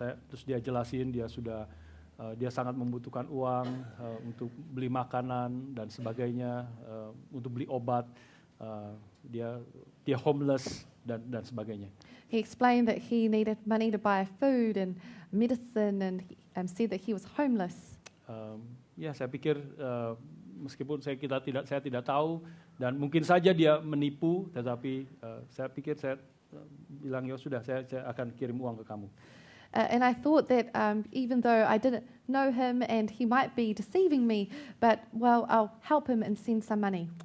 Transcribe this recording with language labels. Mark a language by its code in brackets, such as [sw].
[id] Terus dia jelasin dia sangat membutuhkan uang untuk beli makanan dan sebagainya, untuk beli obat. Dia homeless dan sebagainya. [en] He explained that he needed money to buy food and medicine, and said that he was homeless. [id] Ya, saya pikir meskipun saya tidak tahu dan mungkin saja dia menipu, tetapi saya pikir saya bilang ya sudah, saya akan kirim uang ke kamu. [en] And I thought that even though I didn't know him and he might be deceiving me, but well, I'll help him and send some money.